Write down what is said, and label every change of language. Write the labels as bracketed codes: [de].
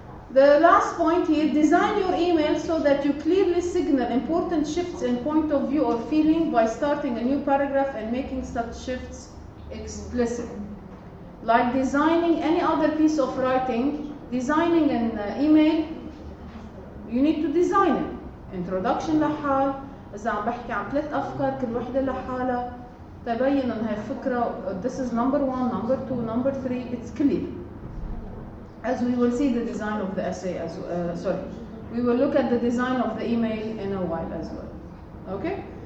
[en] The last point here, design your email so that you clearly signal important shifts in point of view or feeling by starting a new paragraph and making such shifts explicit. Like designing any other piece of writing, designing an email, you need to design it. [ar] Introduction لحال, إذا عم بحكي عن 3 أفكار كل وحدة لحالها, تبين إن هي فكرة, [en] this is number 1, number 2, number 3, it's clear. As we will see the design of the essay we will look at the design of the email in a while as well. Okay?